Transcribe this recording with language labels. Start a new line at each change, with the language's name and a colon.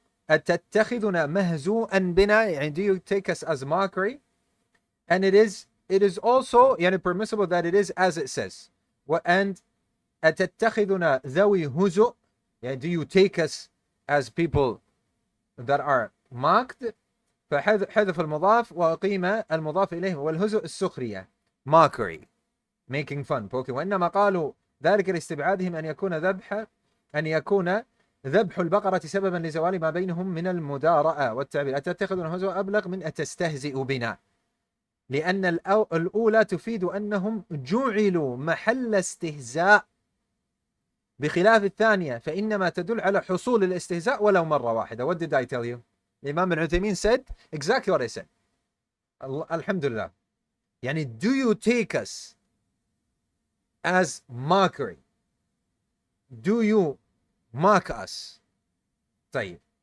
Arabic: أتتخذنا مهزوءا بنا, يعني
English: do you take us as mockery? And it is also
Arabic: يعني
English: permissible that it is as it says. And
Arabic: أتتخذنا ذوي هزؤ, يعني
English: do you take us as people that are mocked?
Arabic: فحذف المضاف وأقيم المضاف إليه، والهزء السخرية
English: mockery making fun poking،
Arabic: وإنما قالوا ذلك لاستبعادهم أن يكون ذبح البقرة سببا لزوال ما بينهم من المدارأة والتعبير. أتتخذون هزوا أبلغ من أتستهزئ بنا، لأن الأولى تفيد أنهم جعلوا محل استهزاء، بخلاف الثانية فإنما تدل على حصول الاستهزاء ولو مرة واحدة.
English: What did I tell you? الإمام ابن عثيمين said exactly what I said.
Arabic: الحمد لله.
English: يعني do you take us as mockery? Do you mock us?
Arabic: طيب.